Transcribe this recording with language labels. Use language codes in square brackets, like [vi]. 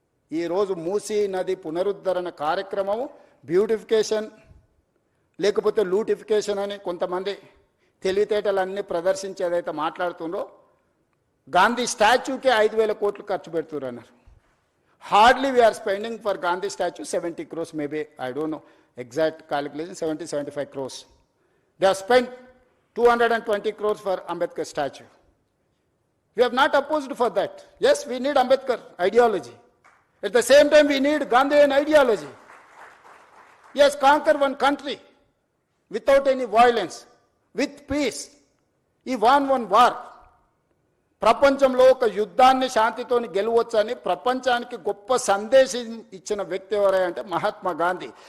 [te] ఈరోజు మూసీ నది పునరుద్ధరణ కార్యక్రమం బ్యూటిఫికేషన్ లేకపోతే లూటిఫికేషన్ అని కొంతమంది తెలివితేటలన్నీ ప్రదర్శించి ఏదైతే మాట్లాడుతుందో, గాంధీ స్టాచ్యూకే 5,000 కోట్లు ఖర్చు పెడుతున్నారు అన్నారు. [en] Hardly we are spending for Gandhi statue 70 crores, maybe I don't know exact calculation, 70-75 crores. They have spent 220 crores for Ambedkar statue. We have not opposed for that. Yes, we need Ambedkar ideology. At the same time, we need Gandhian ideology. Yes, conquer one country without any violence, with peace. He won one war. [te] ప్రపంచంలో ఒక యుద్ధాన్ని శాంతితోని గెలవచ్చని ప్రపంచానికి గొప్ప సందేశం ఇచ్చిన వ్యక్తి ఎవరంటే మహాత్మా గాంధీ.